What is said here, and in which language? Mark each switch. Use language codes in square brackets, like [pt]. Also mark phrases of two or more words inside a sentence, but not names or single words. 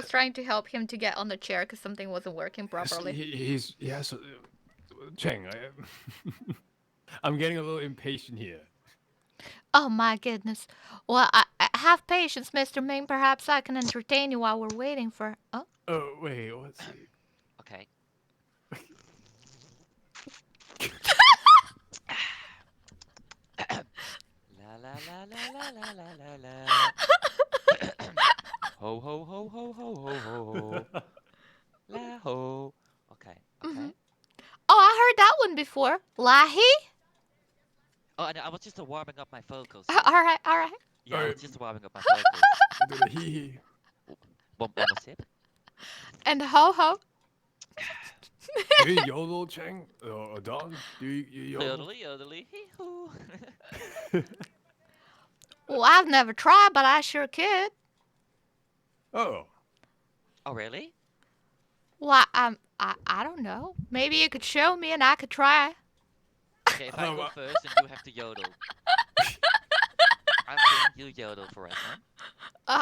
[en] was trying to help him to get on the chair because something wasn't working properly. Yes, Cheng. I'm getting a little impatient here. Oh my goodness. Well, I have patience, Mr. Ming. Perhaps I can entertain you while we're waiting for. Oh. Oh wait, what's he? Okay. La la la la la la la la la. Ho ho ho ho ho ho ho. La ho. Okay. Okay. Oh, I heard that one before. Lahi? Oh, and I was just warming up my vocals. All right, all right. Yeah, I was just warming up my vocals. Do the hee hee. One more sip. And ho ho. Do you yodel, Cheng? Or Don? Do you yodel? Yodely, yodely, hee hoo. Well, I've never tried, but I sure could. Oh. Oh, really? Well, I don't know. Maybe you could show me and I could try. Okay, if I go first, then you have to yodel. I'll sing, you yodel for us, huh?